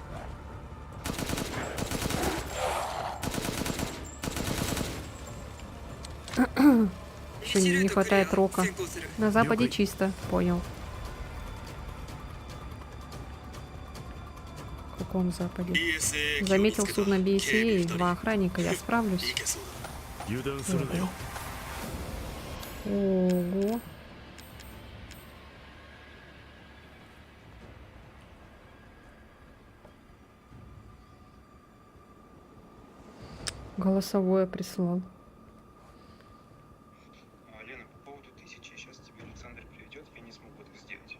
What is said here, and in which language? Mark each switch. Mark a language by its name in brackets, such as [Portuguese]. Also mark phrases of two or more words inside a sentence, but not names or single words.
[Russian] Еще не хватает рока. На западе чисто, понял. В каком западе? Заметил судно BSA и 2 охранника, я справлюсь. [Japanese] 油断するなよ。 [Russian] Ого. Голосовое прислал. Лена, по поводу 1000, сейчас тебе Александр приведет, я не смогу это сделать.